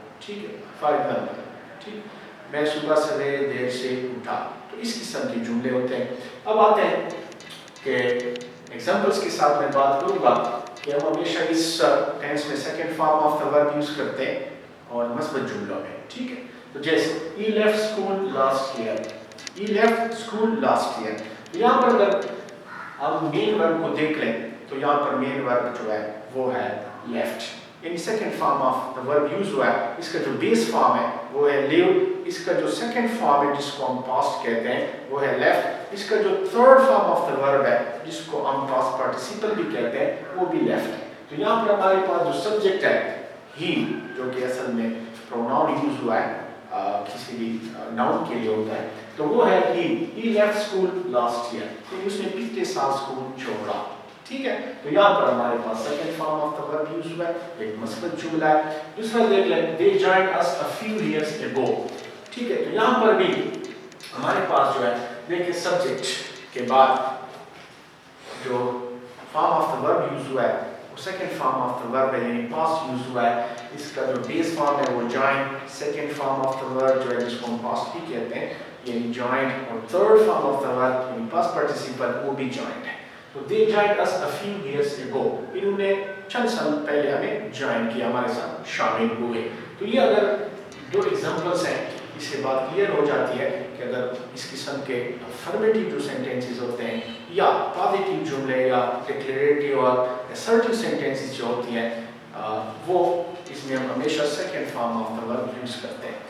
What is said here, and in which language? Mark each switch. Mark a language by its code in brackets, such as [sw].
[hi] ठीक है, for example. ठीक, मैं सुबह सवेरे देर से उठा. तो इस किस्म के जुमले होते हैं. अब आते हैं कि एग्जाम्पल्स के साथ मैं बात करूँगा कि हम हमेशा इस टेंस में second form of the verb use करते हैं और मस्बत जुमलों में. ठीक है, तो जैसे [en] he left school last year. he left school last year. [hi] तो यहाँ पर अगर हम मेन वर्ब को देख लें तो यहाँ पर मेन वर्ब जो है वो है left. यानी second form of the verb use हुआ है. इसका जो बेस फॉर्म है वो है live. इसका जो सेकंड फॉर्म है जिसको हम पास्ट कहते हैं वो है left. इसका जो third form of the verb है जिसको हम पास्ट पार्टिसिपल भी कहते हैं वो भी left है. तो यहाँ पर हमारे पास जो सब्जेक्ट है he, जो कि असल में प्रोनाउन यूज हुआ है किसी भी नाउन के लिए होता है, तो वो है [en] he left school last year. [hi] तो उसने पिछले साल स्कूल छोड़ा. ठीक है, तो यहाँ पर हमारे पास second form of the verb use हुआ है, एक मस्बत जुमला है. दूसरा देख लें [en] they joined us a few years ago. [hi] ठीक है, तो यहाँ पर भी हमारे पास जो है देखिए सब्जेक्ट के बाद जो form of the verb use हुआ है वो second form of the verb है यानी पास्ट यूज हुआ है. इसका जो बेस फॉर्म है वो join. Second form of the verb जो है जिसको हम पास्ट भी कहते हैं यानी joined, और third form of the verb यानी पास्ट पार्टिसिपल वो भी joined है. [en] तो they joined us a few years ago. [hi] इन्होंने चंद साल पहले हमें ज्वाइन किया, हमारे साथ शामिल हुए. तो ये अगर दो एग्जांपल्स हैं इससे बात क्लियर हो जाती है कि अगर इस किस्म के अफर्मेटिव जो सेंटेंसेस होते हैं या पॉजिटिव जुमले या डिक्लेरेटिव और असर्टिव सेंटेंसेस जो होती हैं वो इसमें हम हमेशा second form of the verb use करते हैं.